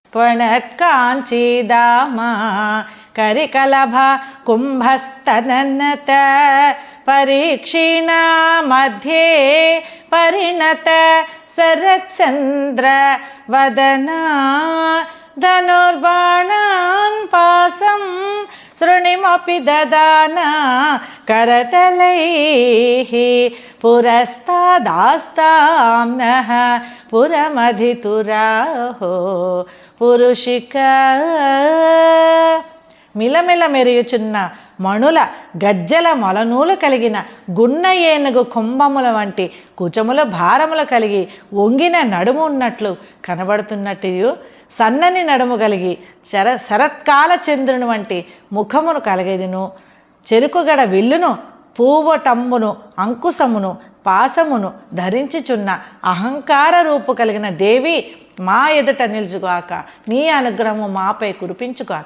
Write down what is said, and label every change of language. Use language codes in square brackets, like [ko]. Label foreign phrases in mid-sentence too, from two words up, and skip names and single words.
[sa] त्वणत्काञ्चीदामा करिकलभ कुम्भस्तननत परीक्षिणा मध्ये परिणत शरच्चन्द्र वदना धनुर्बाणान् पासं शृणिमपि ददाना करतलैः पुरस्तादास्तां नः पुरमधितुराहो पुरुषिका [te] మిలమిల మెరియుచున్న మణుల గజ్జల మొలనూలు కలిగిన గున్న ఏనుగు కుంభముల వంటి కుచముల భారముల కలిగి వంగిన నడుము ఉన్నట్లు కనబడుతున్నట్టు సన్నని నడుము కలిగి శరత్కాల చంద్రుని వంటి ముఖమును కలిగిను చెరుకుగడ విల్లును పూవటంబును అంకుశమును పాసమును ధరించుచున్న అహంకార రూపు కలిగిన దేవి మా ఎదుట నిలుచుగాక, నీ అనుగ్రహము మాపై కురిపించుగాక.